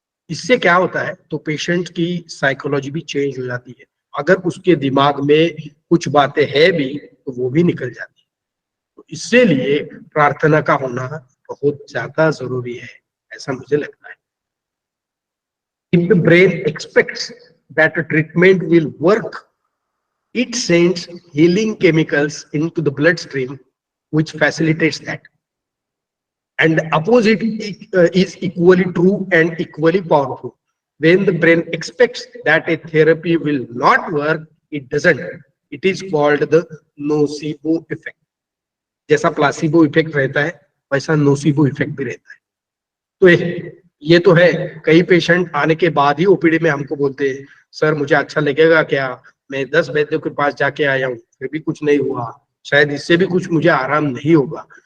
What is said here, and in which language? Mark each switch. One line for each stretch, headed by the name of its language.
Hindi: इससे क्या होता है, तो पेशेंट की साइकोलॉजी भी चेंज हो जाती है. अगर उसके दिमाग में कुछ बातें है भी तो वो भी निकल जाती है. तो इससे लिए प्रार्थना का होना बहुत ज्यादा जरूरी है, ऐसा मुझे लगता है.
English: If the brain expects that a treatment will work, it sends healing chemicals into the bloodstream, which facilitates that. And the opposite is equally true and equally powerful. When the brain expects that a therapy will not work, it doesn't. It is called the nocebo effect.
Hindi: जैसा placebo effect रहता है वैसा nocebo effect भी रहता है. तो ये तो है. कई पेशेंट आने के बाद ही ओपीडी में हमको बोलते हैं, सर मुझे अच्छा लगेगा क्या, मैं 10 वैद्यों के पास जाके आया हूँ फिर भी कुछ नहीं हुआ, शायद इससे भी कुछ मुझे आराम नहीं होगा.